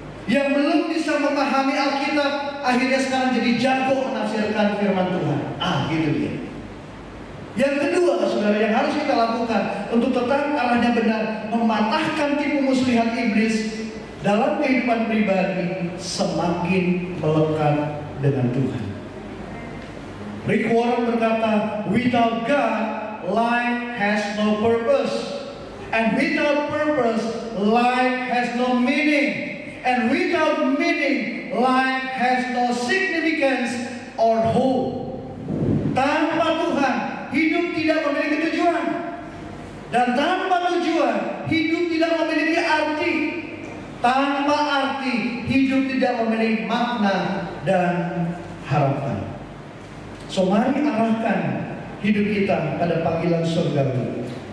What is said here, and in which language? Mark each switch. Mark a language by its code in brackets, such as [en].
[id] Yang belum bisa memahami Alkitab, akhirnya sekarang jadi jago menafsirkan firman Tuhan. Gitu dia. Yang kedua, saudara, yang harus kita lakukan untuk tetap arahnya benar, mematahkan tipu muslihat iblis dalam kehidupan pribadi, semakin melekat dengan Tuhan. [en] Rick Warren [id] berkata, [en] without God, life has no purpose. And without purpose, life has no meaning. And without meaning, life has no significance or hope. [id] Tanpa Tuhan, hidup tidak memiliki tujuan. Dan tanpa tujuan, hidup tidak memiliki arti. Tanpa arti, hidup tidak memiliki makna dan harapan. So mari arahkan hidup kita pada panggilan surgawi.